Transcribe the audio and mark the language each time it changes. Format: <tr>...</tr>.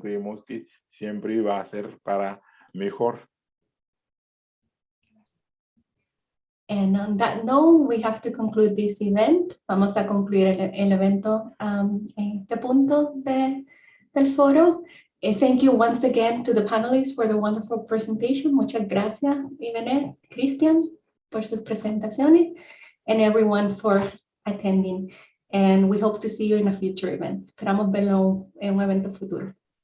<es>Creemos que siempre va a ser para mejor.</es> <en>And on that note, we have to conclude this event.</en> <es>Vamos a concluir el evento en este punto del foro.</es> <en>Thank you once again to the panelists for the wonderful presentation.</en> <es>Muchas gracias, Ivenet, Christian, por sus presentaciones,</es> <en>and everyone for attending. And we hope to see you in a future event.</en> <es>Esperamos verlo en un evento futuro.</es>